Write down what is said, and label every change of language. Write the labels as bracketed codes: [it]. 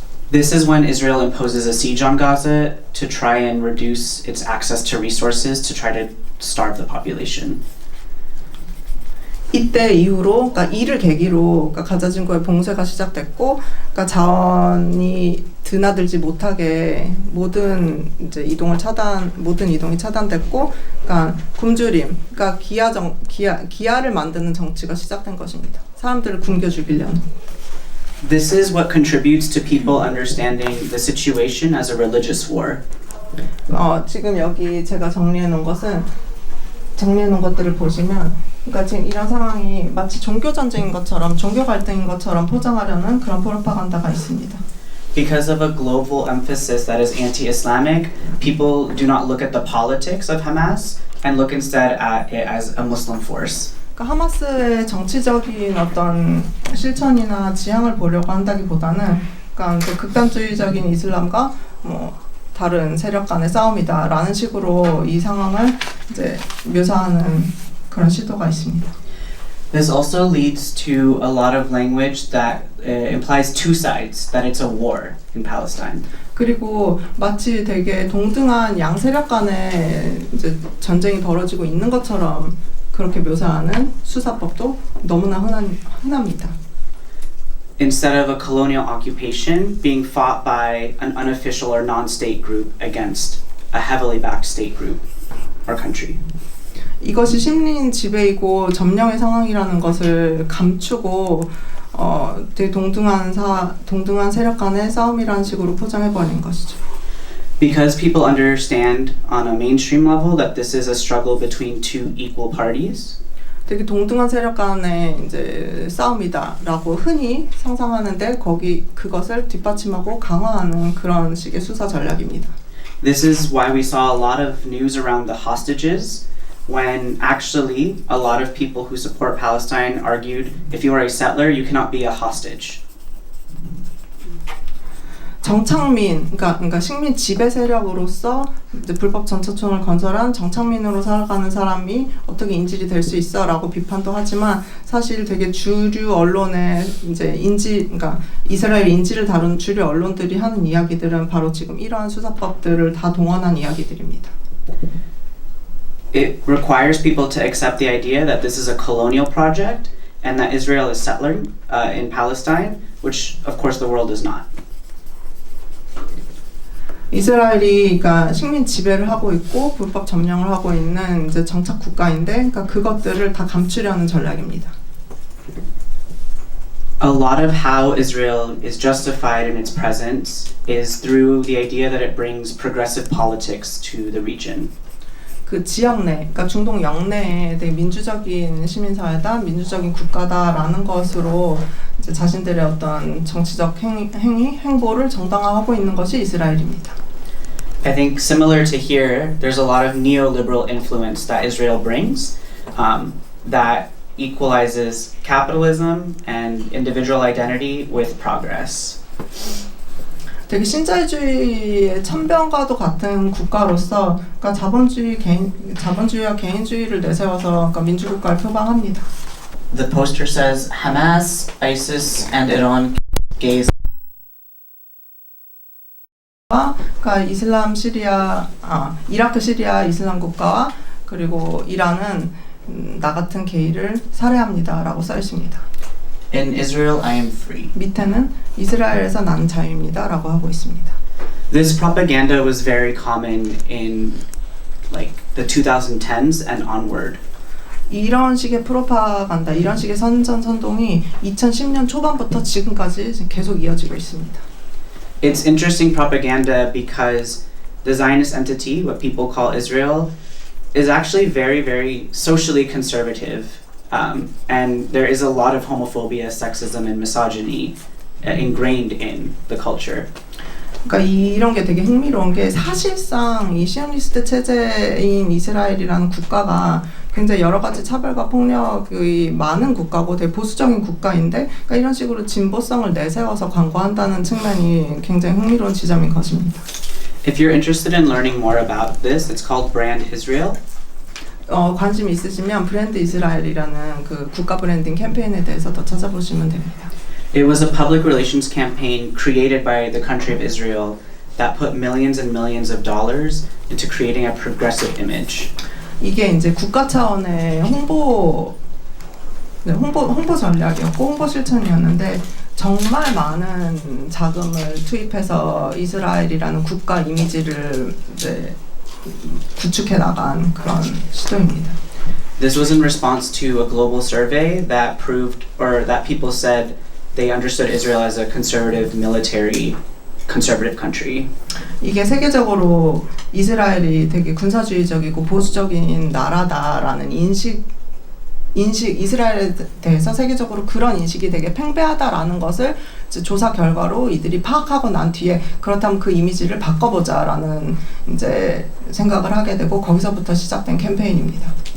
[en] This is when Israel imposes a siege on Gaza to try and reduce its access to resources to try to starve the population. [ko] 이때 이후로 그러니까 이를 계기로 그러니까 가자 지구의 봉쇄가 시작됐고 그러니까 자원이 드나들지 못하게 모든 이동이 차단됐고 그러니까 굶주림 그러니까 기아를 만드는 정치가 시작된 것입니다. 사람들을 굶겨 죽이려는. [en] This is what contributes to people understanding the situation as a religious war. [ko] 지금 여기 제가 정리해 놓은 것들을 보시면 그러니까 지금 이런 상황이 마치 종교 전쟁인 것처럼 종교 갈등인 것처럼 포장하려는 그런 프로파간다가 있습니다. [en] Because of a global emphasis that is anti-Islamic, people do not look at the politics of Hamas and look instead at it as a Muslim force. [ko] 그러니까 하마스의 정치적인 어떤 실천이나 지향을 보려고 한다기보다는 그러니까 극단주의적인 이슬람과 다른 세력 간의 싸움이다라는 식으로 이 상황을 이제 묘사하는 그런 시도가 있습니다. [en] This also leads to a lot of language that implies two sides, that it's a war in Palestine. [ko] 그리고 마치 되게 동등한 양 세력 간의 이제 전쟁이 벌어지고 있는 것처럼 그렇게 묘사하는 수사법도 너무나 흔합니다. [en] Instead of a colonial occupation being fought by an unofficial or non-state group against a heavily backed state group or country. [ko] 이것이 심리인 지배이고 점령의 상황이라는 것을 감추고 되게 동등한 세력 간의 싸움이라는 식으로 포장해버린 것이죠. [en] Because people understand on a mainstream level that this is a struggle between two equal parties. [ko] 되게 동등한 세력 간의 이제 싸움이다라고 흔히 상상하는데 그것을 뒷받침하고 강화하는 그런 식의 수사 전략입니다. [en] This is why we saw a lot of news around the hostages, when actually a lot of people who support Palestine argued if you are a settler, you cannot be a hostage. [ko] 정착민, 그러니까 식민 지배 세력으로서 이제 불법 전차촌을 건설한 정착민으로 살아가는 사람이 어떻게 인질이 될 수 있어라고 비판도 하지만 사실 되게 주류 언론의 이제 그러니까 이스라엘 인질을 다룬 주류 언론들이 하는 이야기들은 바로 지금 이러한 수사법들을 다 동원한 이야기들입니다. [en] It requires people to accept the idea that this is a colonial project and that Israel is settling in Palestine, which of course the world is not. [ko] 이스라엘이 그러니까 식민 지배를 하고 있고 불법 점령을 하고 있는 이제 정착 국가인데, 그러니까 그것들을 다 감추려는 전략입니다. [en] A lot of how Israel is justified in its presence is through the idea that it brings progressive politics to the region. [ko] 그 지역 내, 그러니까 중동 영내에 되게 민주적인 시민사회다, 민주적인 국가다라는 것으로 이제 자신들의 어떤 정치적 행보를 정당화하고 있는 것이 이스라엘입니다. [en] I think similar to here, there's a lot of neoliberal influence that Israel brings that equalizes capitalism and individual identity with progress. [ko] 되게 신자유주의의 천변과도 같은 국가로서, 그러니까 자본주의와 개인주의를 내세워서 그러니까 민주국가를 표방합니다. [en] The poster says Hamas, ISIS, and Iran gaze. [ko] 그러니까 이라크, 시리아 이슬람 국가와 그리고 이란은 나 같은 게이를 살해합니다라고 써 있습니다. [en] In Israel, I am free. [ko] 밑에는 이스라엘에서 난 자유입니다라고 하고 있습니다. [en] This propaganda was very common in like the 2010s and onward. [ko] 이런 식의 프로파간다, 이런 식의 선동이 2010년 초반부터 지금까지 계속 이어지고 있습니다. [en] It's interesting propaganda because the Zionist entity, what people call Israel, is actually very, very socially conservative. And there is a lot of homophobia, sexism, and misogyny ingrained in the culture. [ko] 그러니까 이런 게 되게 흥미로운 게 사실상 이 시오니스트 체제인 이스라엘이라는 국가가 굉장히 여러 가지 차별과 폭력이 많은 국가고 되게 보수적인 국가인데, 그러니까 이런 식으로 진보성을 내세워서 광고한다는 측면이 굉장히 흥미로운 지점인 것입니다. [en] If you're interested in learning more about this, it's called Brand Israel. [ko] 관심 있으시면 브랜드 이스라엘이라는 그 국가 브랜딩 캠페인에 대해서 더 찾아보시면 됩니다. [en] It was a public relations campaign created by the country of Israel that put millions and millions of dollars into creating a progressive image. [ko] 이게 이제 국가 차원의 홍보 전략이었고 홍보 실천이었는데 정말 많은 자금을 투입해서 이스라엘이라는 국가 이미지를 이제 구축해 나간 그런 시도입니다. [en] This was in response to a global survey that proved, or that people said they understood Israel as a conservative military, conservative country. [ko] 이게 세계적으로 이스라엘이 되게 군사주의적이고 보수적인 나라다라는 인식 이스라엘에 대해서 세계적으로 그런 인식이 되게 팽배하다라는 것을 이제 조사 결과로 이들이 파악하고 난 뒤에 그렇다면 그 이미지를 바꿔보자라는 이제 생각을 하게 되고 거기서부터 시작된 캠페인입니다.